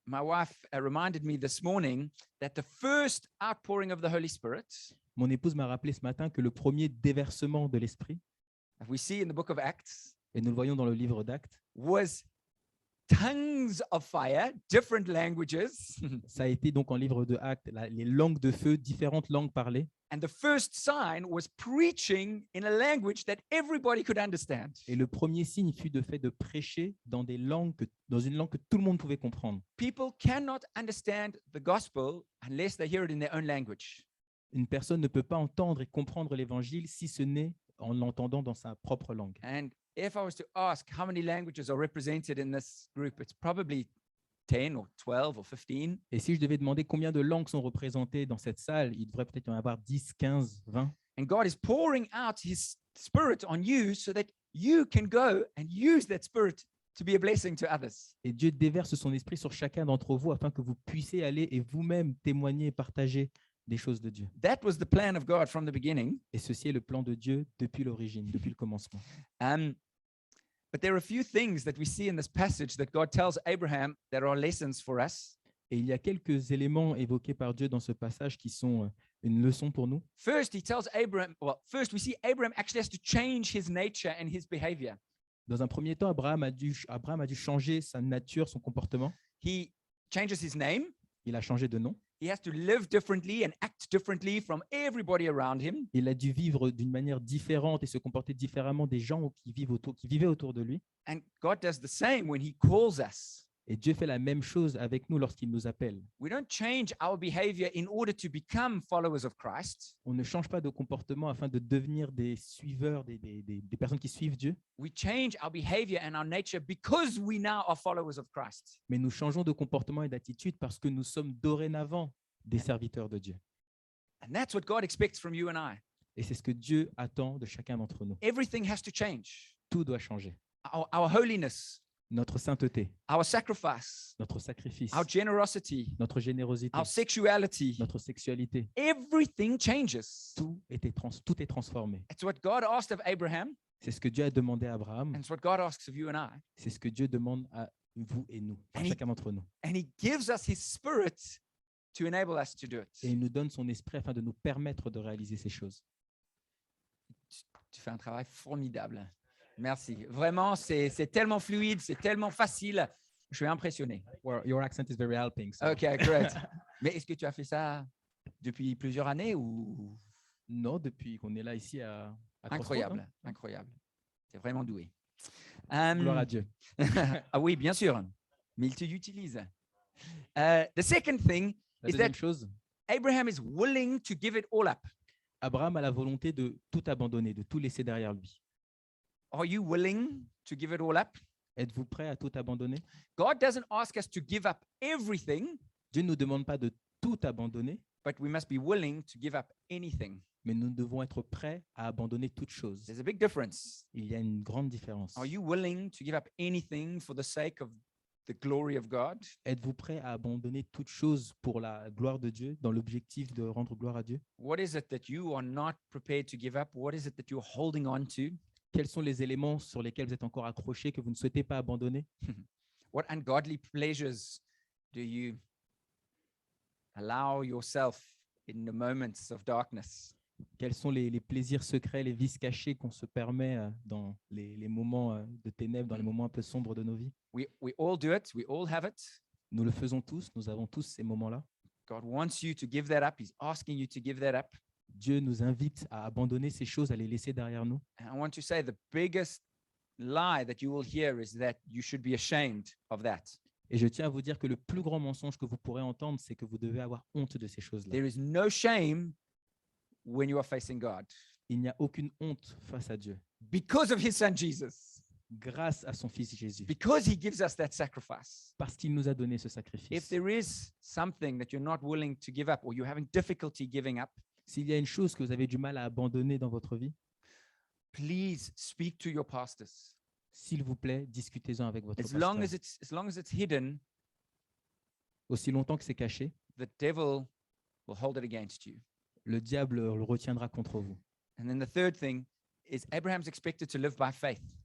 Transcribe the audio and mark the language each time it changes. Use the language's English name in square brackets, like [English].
[English] My wife reminded me this morning that the first outpouring of the Holy Spirit, [French] Mon épouse m'a rappelé ce matin que le premier déversement de l'esprit, [English] that we see in the book of Acts, [French] et nous le voyons dans le livre d'Actes, [English] was tongues of fire, different languages. [French] ça a été donc en livre de Actes, les langues de feu, différentes langues parlées. [English] And the first sign was preaching in a language that everybody could understand. [French] Et le premier signe fut de fait de prêcher dans une langue que tout le monde pouvait comprendre. [English] People cannot understand the gospel unless they hear it in their own language. [French] Une personne ne peut pas entendre et comprendre l'évangile si ce n'est en l'entendant dans sa propre langue. [English] And if I was to ask how many languages are represented in this group, it's probably 10 or 12 or 15. [French] Et si je devais demander combien de langues sont représentées dans cette salle, il devrait peut-être y en avoir 10, 15, 20. [English] And God is pouring out his spirit on you so that you can go and use that Spirit to be a blessing to others. [French] Et Dieu déverse son esprit sur chacun d'entre vous afin que vous puissiez aller et vous-même témoigner et partager des choses de Dieu. [English] That was the plan of God from the beginning. [French] Et ceci est le plan de Dieu depuis l'origine, depuis le commencement. [English] But there are a few things that we see in this passage that God tells Abraham that are lessons for us. [French] Et il y a quelques éléments évoqués par Dieu dans ce passage qui sont une leçon pour nous. [English] First, he tells Abraham, first we see Abraham actually has to change his nature and his behavior. [French] Dans un premier temps, Abraham a dû changer sa nature, son comportement. [English] He changes his name. [French] Il a changé de nom. [English] He has to live differently and act differently from everybody around him. [French] Il a dû vivre d'une manière différente et se comporter différemment des gens qui vivaient autour de lui. [English] And God does the same when he calls us. [French] Et Dieu fait la même chose avec nous lorsqu'il nous appelle. [English] We don't change our behavior in order to become followers of Christ. [French] On ne change pas de comportement afin de devenir des suiveurs, des personnes qui suivent Dieu, [English] We change our behavior and our nature because we now are followers of Christ. [French] mais nous changeons de comportement et d'attitude parce que nous sommes dorénavant des serviteurs de Dieu. [English] And that's what God expects from you and I. [French] Et c'est ce que Dieu attend de chacun d'entre nous. [English] Everything has to change. [French] Tout doit changer. [English] Our holiness, [French] Notre sainteté, [English] our sacrifice, [French] notre sacrifice, [English] our generosity, [French] notre générosité, [English] our sexuality, [French] notre sexualité, [English] everything changes. [French] tout est transformé. [English] It's what God asked of Abraham, [French] C'est ce que Dieu a demandé à Abraham, [English] and it's what God asks of you and I. [French] c'est ce que Dieu demande à vous et nous, à [English] And [French] chacun d'entre nous. [English] And he gives us his spirit to enable us to do [French] Et [English] it. [French] il nous donne son esprit afin de nous permettre de réaliser ces choses. Tu fais un travail formidable. Merci. Vraiment, c'est tellement fluide, c'est tellement facile. Je suis impressionné. [English] Well, your accent is very helping. So. OK, great. [French] Mais est-ce que tu as fait ça depuis plusieurs années ou Non, depuis qu'on est là ici à Crossroads, incroyable, hein. incroyable. Tu es vraiment doué. Gloire à Dieu. Ah oui, bien sûr. Mais il t'utilise. [English] The second thing [French] La [English] is that [French] deuxième chose, [English] Abraham is willing to give it all up. [French] Abraham a la volonté de tout abandonner, de tout laisser derrière lui. [English] Are you willing to give it all up? [French] Êtes-vous prêt à tout abandonner? [English] God doesn't ask us to give up everything, [French] Dieu ne nous demande pas de tout abandonner, [English] but we must be willing to give up anything. [French] mais nous devons être prêts à abandonner toute chose. [English] There's a big difference. [French] Il y a une grande différence. [English] Are you willing to give up anything for the sake of the glory of God? [French] Êtes-vous prêt à abandonner toute chose pour la gloire de Dieu, dans l'objectif de rendre gloire à Dieu? [English] What is it that you are not prepared to give up? What is it that you're holding on to? [French] Quels sont les éléments sur lesquels vous êtes encore accrochés, que vous ne souhaitez pas abandonner? [English] What ungodly pleasures do you allow yourself in the moments of darkness? [French] Quels sont les plaisirs secrets, les vices cachés qu'on se permet dans les moments de ténèbres, dans les moments un peu sombres de nos vies? [English] We all do it. We all have it. [French] Nous le faisons tous, nous avons tous ces moments-là. [English] God wants you to give that up. He's asking you to give that up. [French] Dieu nous invite à abandonner ces choses, à les laisser derrière nous. [English] And I want to say the biggest lie that you will hear is that you should be ashamed of that. [French] Et je tiens à vous dire que le plus grand mensonge que vous pourrez entendre, c'est que vous devez avoir honte de ces choses-là. [English] There is no shame when you are facing God [French] Il n'y a aucune honte face à Dieu, [English] because of his son Jesus, [French] grâce à son Fils Jésus, [English] because he gives us that sacrifice. [French] parce qu'il nous a donné ce [English] If [French] sacrifice. [English] there is something that you're not willing to give up or you're having difficulty giving up, [French] S'il y a une chose que vous avez du mal à abandonner dans votre vie, [English] please speak to your pastors. [French] s'il vous plaît, discutez-en avec votre [English] As long [French] pasteur. [English] as long as it's hidden, [French] Aussi longtemps que c'est caché, [English] the devil will hold it against you. [French] le diable le retiendra contre vous. [English] And then the third thing is Abraham's expected to live by faith.